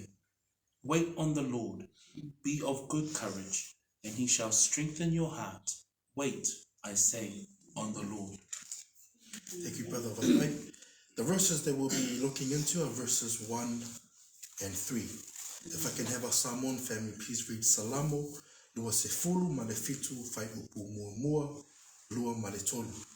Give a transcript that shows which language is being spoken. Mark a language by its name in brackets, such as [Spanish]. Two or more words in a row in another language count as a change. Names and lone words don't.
[English] Wait on the Lord, be of good courage, and he shall strengthen your heart. Wait, I say, on the Lord. Thank you, Brother Vanai. The verses that we'll be looking into are verses 1 and 3. If I can have our Samoan family, please read [Samoan] Salamo, lua se fulu, ma le fitu, fai upu mua mua, lua ma le tolu.